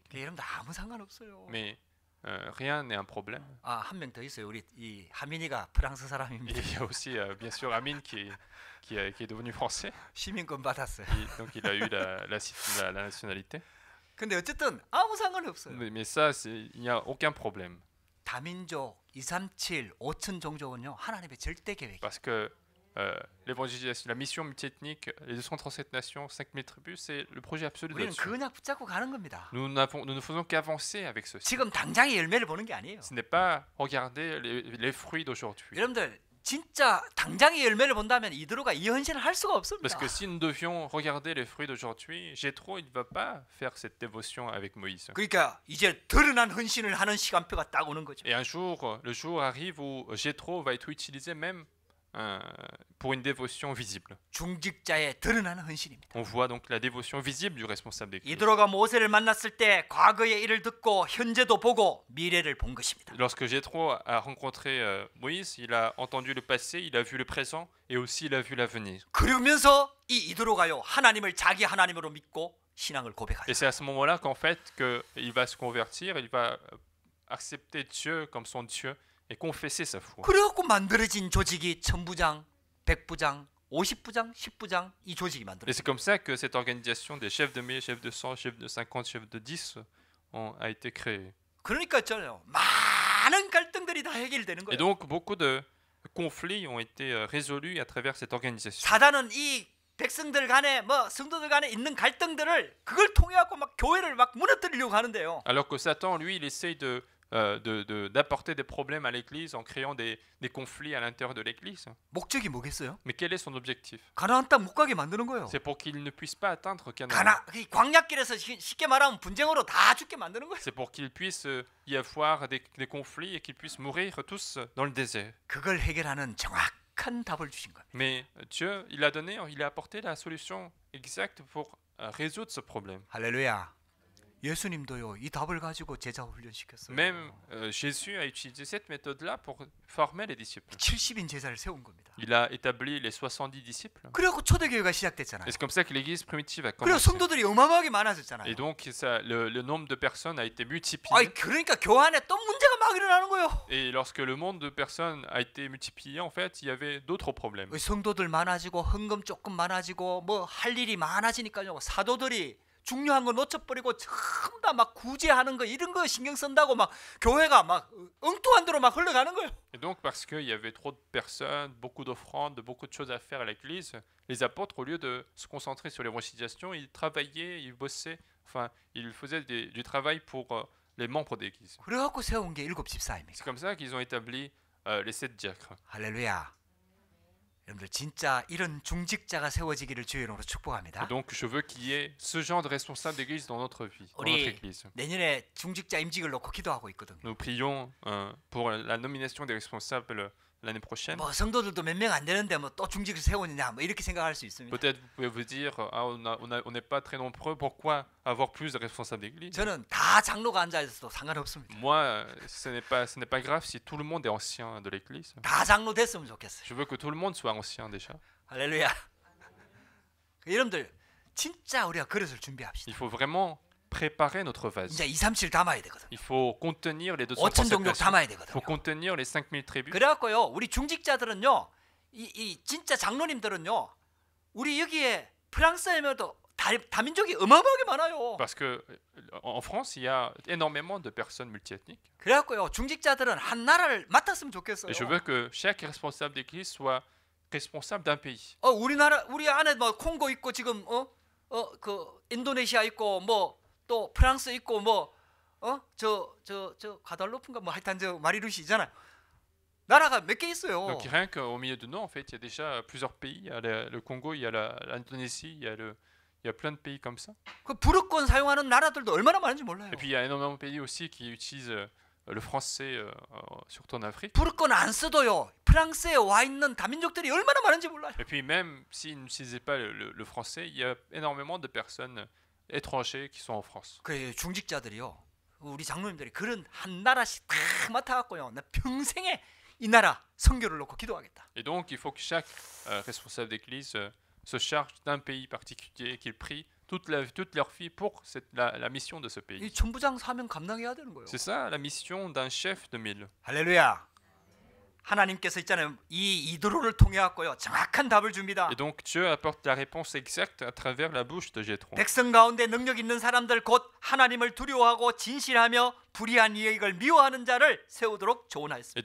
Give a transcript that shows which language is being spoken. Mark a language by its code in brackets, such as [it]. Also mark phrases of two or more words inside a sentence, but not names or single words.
[ko] 여러분들 아무 상관없어요. [fr] Mais rien n'est un problème. [ko] 아, 한 명 더 있어요. 우리 이 하민이가 프랑스 [fr] Et [ko] 사람입니다. [fr] il y a aussi bien sûr Amine qui est devenu français. [ko] 시민권 받았어요. [fr] Donc il a eu la nationalité. [ko] 근데 어쨌든 아무 상관없어요. [fr] Mais ça, il n'y a aucun problème. [ko] 다민족 237 5천 종족은요 하나님의 절대 계획이에요. [fr] Parce que l'évangélisation, la mission multiethnique, les 237 nations, 5000 tribus, c'est le projet absolu de [ko] 우리는 [fr] Dieu. [ko] 그 언약 붙잡고 가는 겁니다. [fr] Nous ne faisons qu'avancer avec ceci. [ko] 지금 당장의 열매를 보는 게 아니에요. [fr] Ce n'est pas regarder les fruits d'aujourd'hui. [ko] 여러분들 진짜 당장의 열매를 본다면 이드로가 이 헌신을 할 수가 없습니다. [fr] Parce que si nous devions regarder les fruits d'aujourd'hui, Jéthro, il ne va pas faire cette dévotion avec Moïse. [ko] 그러니까 이제 드러난 헌신을 하는 시간표가 딱 오는 거죠. [fr] Et un jour, le jour arrive où Jéthro va être utilisé même pour une dévotion visible. [ko] 중직자의 드러난 헌신입니다. [fr] On voit donc la dévotion visible du responsable d'église. [ko] 이드로가 모세를 만났을 때 과거의 일을 듣고 현재도 보고 미래를 본 것입니다. [fr] Lorsque Jéthro a rencontré Moïse, il a entendu le passé, il a vu le présent et aussi il a vu l'avenir. [ko] 그러면서 이 이드로가요 하나님을 자기 하나님으로 믿고 신앙을 [fr] Et [ko] 고백하죠. [fr] c'est à ce moment-là qu'en fait qu'il va se convertir, il va accepter Dieu comme son Dieu et confesser sa foi. [ko] 그래갖고 만들어진 조직이 천부장, 백부장, 50부장, 10부장 이 조직이 [fr] Et [ko] 만들어졌어요. [fr] c'est comme ça que cette organisation des chefs de 1000, chefs de 100, chefs de 50, chefs de 10 a été créée. [ko] 그러니까 저요 많은 갈등들이 다 해결되는 [fr] Et [ko] 거예요. [fr] donc beaucoup de conflits ont été résolus à travers cette organisation. [ko] 사단은 이 백성들 간에 뭐 성도들 간에 있는 갈등들을 그걸 통해 갖고 막 교회를 막 무너뜨리려고 하는데요. [fr] Alors que Satan, lui, il essaye d'apporter des problèmes à l'Église en créant des conflits à l'intérieur de l'Église. [ko] 목적이 뭐겠어요? [fr] Mais quel est son objectif? [ko] 가나안 땅 못 가게 만드는 거예요. [fr] C'est pour qu'il ne puisse pas atteindre Canaan. [ko] 이 광야길에서 쉽게 말하면 분쟁으로 다 죽게 만드는 거예요. [fr] C'est pour qu'il puisse y avoir des conflits et qu'ils puissent mourir tous dans le désert. [ko] 그걸 해결하는 정확한 답을 주신 겁니다. [fr] Mais Dieu, il a apporté la solution exacte pour résoudre ce problème. [ko] 할렐루야. 예수님도요 이 답을 가지고 제자 훈련시켰어요. [fr] Même Jésus a utilisé cette méthode-là pour former les disciples. [ko] 70인 제자를 세운 겁니다. [fr] Il a établi les 70 disciples. [ko] 그래갖고 초대교회가 시작됐잖아요. [fr] Et c'est comme ça que l'Église primitive a [ko] 그래서 [fr] commencé. [ko] 성도들이 어마어마하게 많아졌잖아요. [fr] Et donc le nombre de personnes a été multiplié. [ko] 아이 그러니까 교회 안에 또 문제가 막 일어나는 거예요. [fr] Et lorsque le nombre de personnes a été multiplié, en fait, il y avait d'autres problèmes. [ko] 성도들 많아지고 헌금 조금 많아지고 뭐 할 일이 많아지니까요. 사도들이 중요한 거 놓쳐버리고 전부 다 막 구제하는 거 이런 거 신경 쓴다고 막 교회가 막 엉뚱한 데로 막 흘러가는 거예요. [fr] Et donc, parce qu'il y avait trop de personnes, beaucoup d'offrandes, beaucoup de choses à faire à l'église, les apôtres, au lieu de se concentrer sur l'évangélisation, ils travaillaient, ils bossaient, enfin, ils faisaient du travail pour les membres d'église. [ko] 그래갖고 세운 게 7집사입니다. [fr] C'est comme ça qu'ils ont établi les 7 diacres. [ko] 할렐루야. 여러분들 진짜 이런 중직자가 세워지기를 주의 이름으로 축복합니다. [fr] Et donc, je veux qu'il y ait ce genre de responsable d'église dans notre vie, dans notre [ko] 우리 [fr] église. [ko] 내년에 중직자 임직을 놓고 기도하고 있거든요. [fr] Nous prions pour la nomination des responsables l'année prochaine. [ko] 뭐 성도들도 몇 명 안 되는데 뭐 또 중직을 세우느냐 뭐 이렇게 생각할 수 있습니다. [fr] Peut-être vous pouvez vous dire, ah, on n'est pas très nombreux, pourquoi avoir plus de responsables d'église? [ko] 저는 다 장로가 앉아 있어도 상관없습니다. [fr] Moi, ce n'est pas grave si tout le monde est ancien de l'église. [ko] 다 장로 됐으면 좋겠어요. [fr] Je veux que tout le monde soit ancien déjà. [ko] 할렐루야. 여러분들 진짜 우리가 그릇을 준비합시다. [fr] Il faut vraiment préparer notre vase. [ko] 이제 2, 3, 7 담아야 되거든. [fr] Il faut contenir les [ko] 5천 237 종족 [fr] nations. [ko] 담아야 [fr] Il [ko] 되거든. [fr] faut contenir les 5000 tribus. [ko] 그래갖고요 우리 중직자들은요 이 진짜 장로님들은요 우리 여기에 프랑스에도 다민족이 어마어마하게 많아요. [fr] Parce que en France, il y a énormément de personnes multiethniques. [ko] 그래갖고요 중직자들은 한 나라를 맡았으면 좋겠어요. [fr] Et je veux que chaque responsable d'église soit responsable d'un pays. [ko] 우리나라 우리 안에 뭐 콩고 있고 지금 그 인도네시아 있고 뭐 또 프랑스 있고 뭐 저 가달로프인가 뭐 하여튼 저 마리루시잖아요. 나라가 몇 개 있어요. [fr] Donc rien qu'au milieu de nous, en fait, il y a déjà plusieurs pays. Il y a le Congo, il y a l'Indonésie, il y a plein de pays comme ça. [ko] 그 불어권 사용하는 나라들도 얼마나 많은지 몰라요. [fr] Et puis il y a énormément de pays aussi qui utilisent le français, surtout en Afrique. [ko] 불어권 안 써도요. 프랑스에 와 있는 다민족들이 얼마나 많은지 몰라요. [fr] Et puis même s'ils n'utilisaient pas le français, il y a énormément de personnes étrangers qui sont en France. [ko] 그 중직자들이요. 우리 장로님들이 그런 한 나라씩 다 맡아갖고요. 나 평생에 이 나라 선교를 놓고 기도하겠다. [fr] Et donc il faut que chaque responsable d'église se charge d'un pays particulier et qu'ils prient toute leur vie pour la mission de ce [ko] 이 [fr] pays. [ko] 천부장 사명 감당해야 되는 거예요. [fr] C'est ça la mission d'un chef de mille. [ko] 할렐루야. 하나님께서 있잖아요. 이 이드로를 통해 갖고요. 정확한 답을 줍니다. [fr] Et donc Dieu apporte la réponse exacte à travers la bouche de Jétro. [ko] 백성 가운데 능력 있는 사람들 곧 하나님을 두려워하고 진실하며 불의한 이익을 미워하는 자를 세우도록 조언하였습니다.